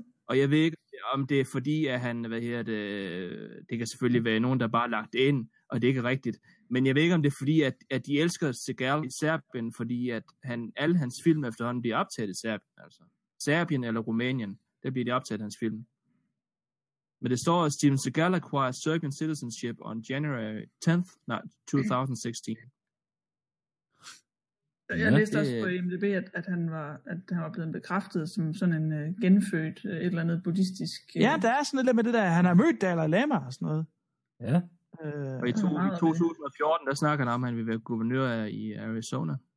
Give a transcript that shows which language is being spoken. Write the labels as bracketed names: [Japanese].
[Danish] Og jeg ved ikke, om det er fordi, at han, hvad hedder det, det kan selvfølgelig være nogen, der bare lagt ind, og det er ikke rigtigt. Men jeg ved ikke, om det er fordi, at de elsker Segal i Serbien, fordi at han, alle hans film efterhånden bliver optaget i Serbien. Altså. Serbien eller Rumænien, der bliver de optaget hans film. Men det står, at [English] Steven Segal acquired Serbian citizenship on January 10th, 2016. [Danish] Jeg læste også på IMDb, at han var blevet bekræftet som sådan en genfødt et eller andet buddhistisk... Ja, der er sådan lidt med det der, han har mødt Dalai Lama og sådan noget. Ja. Og i 2014, der snakker han om, at han vil være guvernør i Arizona.